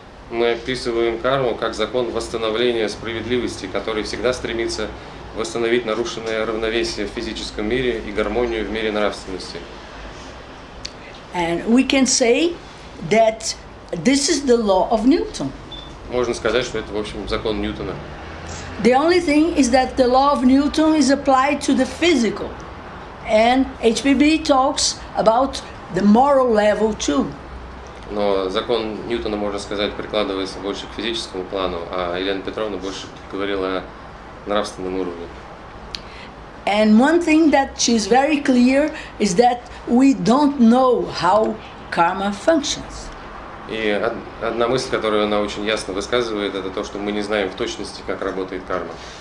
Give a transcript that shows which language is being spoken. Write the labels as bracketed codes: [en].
[ru] Мы описываем карму как закон восстановления справедливости, который всегда стремится восстановить нарушенное равновесие в физическом мире и гармонию в мире нравственности. [en] And we can say that this is the law of Newton. [ru] Можно сказать, что это, в общем, закон Ньютона. [en] The only thing is that the law of Newton is applied to the physical. And HPB talks about the moral level too. [ru] Но закон Ньютона, можно сказать, прикладывается больше к физическому плану, а Елена Петровна больше говорила о нравственном уровне. [en] And one thing that she's very clear is that we don't know how karma functions. [ru] И одна мысль, которую она очень ясно высказывает, это то, что мы не знаем в точности, как работает карма.